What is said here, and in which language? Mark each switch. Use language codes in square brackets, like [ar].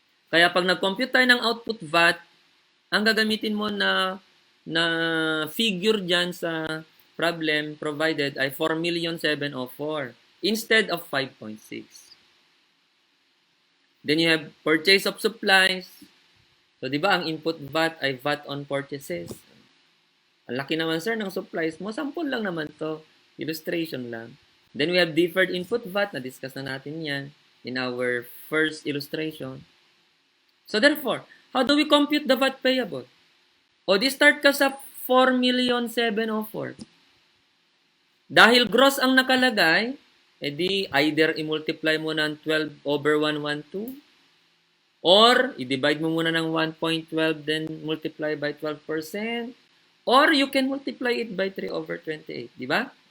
[tl] Kaya pag nag-compute tayo ng output VAT, ang gagamitin mo na figure dyan sa problem provided ay 4,704,000 [en] instead of [tl] 5.6. [en] Then you have purchase of supplies. [tl] So, di ba, ang input VAT ay VAT on purchases. Ang laki naman, sir, ng supplies mo. Sample lang naman to. Illustration lang. [en] Then we have deferred input VAT. [tl] Na-discuss na natin yan [en] in our first illustration. So, therefore, how do we compute the VAT payable? [tl] O, di-start ka sa 4,704,000. Dahil gross ang nakalagay, edi either i-multiply mo ng 12/112 or i-divide mo muna ng 1.12 [en] then multiply by 12% or you can multiply it by 3/28, [tl] di ba?